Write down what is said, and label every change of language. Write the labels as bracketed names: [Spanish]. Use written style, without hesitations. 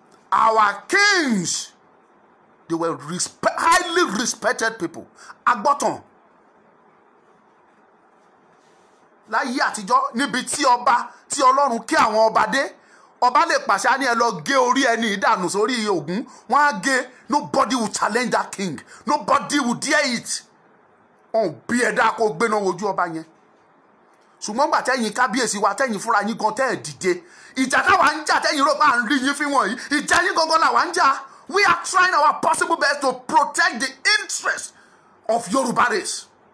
[English] Our kings, they were highly respected people. [Yoruba] Agbọ́tàn. Láyé àtijọ́ níbi tí Ọlọ́run kí àwọn ọba dé, ọba lè pàṣẹ ní ẹ lọ gé orí ẹni ìdànù sórí Ògún, wọ́n á gé. [English] Nobody will challenge that king, nobody will dare it. [Yoruba] Ọ̀n bí ẹ̀dá kó gbéná wojú ọba yẹn. Ṣùgbọ́n gbà tẹ́yìn kábíyèsí wa tẹ́yìn fúnra yín gan tẹ́ ẹ̀ dìde, ìjà táwa ń jà tẹ́yìn rò pé à ń rí yín fi wọ̀nyí, ìjà yín gangan làwa ń jà. [English] We are trying our possible best to protect the interest of Yoruba race.